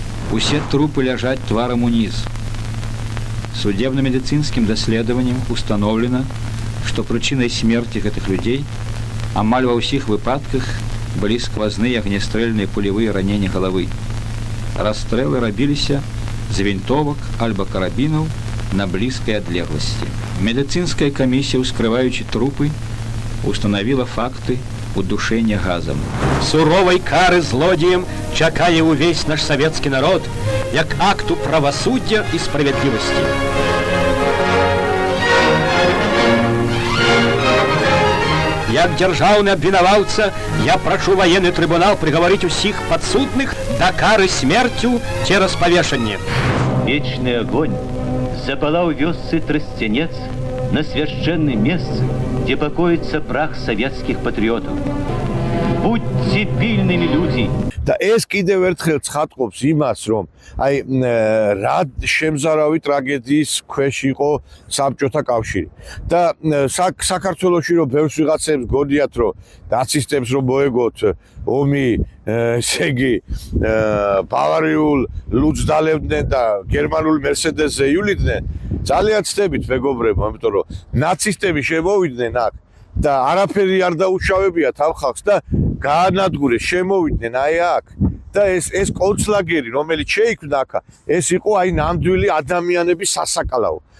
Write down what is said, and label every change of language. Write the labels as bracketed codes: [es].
[be] Усе трупы лежат тваром униз. Судебно-медицинским доследованием установлено, что причиной смерти этих людей амаль во всех выпадках были сквозные огнестрельные пулевые ранения головы. Расстрелы робились з винтовок альбо карабинов на близкой отлеглости. Медицинская комиссия, ускрываючи трупы, установила факты удушения газом. Суровой кары злодіям чакає увесь наш советский народ, як акту правосуддя и справедливости. Як державный обвинуваўца, я прошу военный трибунал приговорить усіх подсудных до кары смертью через повешение. Вечный огонь запалал вёсцы Тростенец на священном месте, где покоится прах советских патриотов. Будьте пильными, люди! [ka] და ეს კიდევ ერთხელ ცხადყოფს იმას, რომ აი რა შემზარავი ტრაგედიის ქვეშ იყო საბჭოთა კავშირი. და საქართველოში რომ ბევრს ვიღაცებს გონიათ, რომ ნაცისტებს რომ მოეგოთ ომი, ესე იგი ბავარიულ ლუდს დალებდნენ და გერმანულ მერსედესზე იuliდნენ, ძალიან ცდებით მეგობრებო, იმიტომ რომ ნაცისტები შემოვიდნენ აქ და არაფერი არ დაუშავებიათ ამ ხალხს და გაანადგურეს, შემოვიდნენ აი აქ და ეს კონცლაგერი, რომელიც შეიქმნა აქ, ეს იყო აი ნამდვილი ადამიანების სასაკალაო.